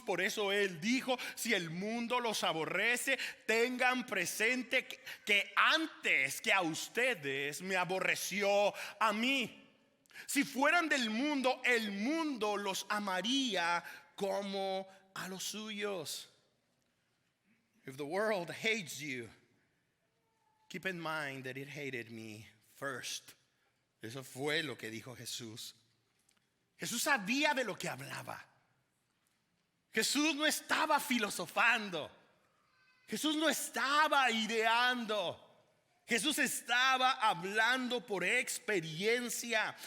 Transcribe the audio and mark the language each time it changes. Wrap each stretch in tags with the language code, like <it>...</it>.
<es>Por eso Él dijo, si el mundo los aborrece, tengan presente que antes que a ustedes me aborreció a mí. Si fueran del mundo, el mundo los amaría como a los suyos.</es> <en>If the world hates you, keep in mind that it hated me first.</en> <es>Eso fue lo que dijo Jesús. Jesús sabía de lo que hablaba. Jesús no estaba filosofando. Jesús no estaba ideando. Jesús estaba hablando por experiencia.</es>